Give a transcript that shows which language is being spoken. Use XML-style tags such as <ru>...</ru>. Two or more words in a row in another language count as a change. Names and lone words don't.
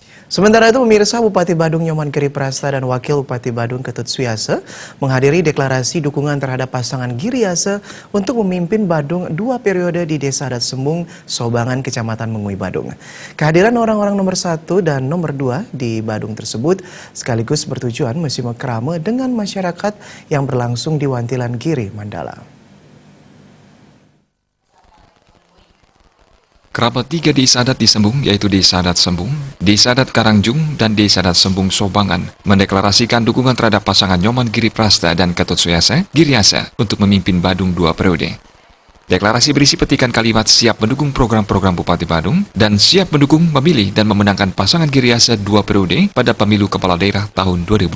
<id>Sementara itu, pemirsa, Bupati Badung Nyoman Giri Prasta dan Wakil Bupati Badung Ketut Suyase menghadiri deklarasi dukungan terhadap pasangan Giriase untuk memimpin Badung 2 periode di Desa Adat Sembung, Sobangan, Kecamatan Mengui, Badung. Kehadiran orang-orang nomor 1 dan nomor 2 di Badung tersebut sekaligus bertujuan musim kerama dengan masyarakat yang berlangsung di Wantilan Giri, Mandala. Kerabat 3 desa adat di Sembung, yaitu Desa Adat Sembung, Desa Adat Karangjung, dan Desa Adat Sembung Sobangan, mendeklarasikan dukungan terhadap pasangan Nyoman Giri Prasta dan Ketut Suyase, Giriase, untuk memimpin Badung 2 periode. Deklarasi berisi petikan kalimat siap mendukung program-program Bupati Badung dan siap mendukung, memilih, dan memenangkan pasangan Giriase 2 periode pada pemilu kepala daerah tahun 2020.</id>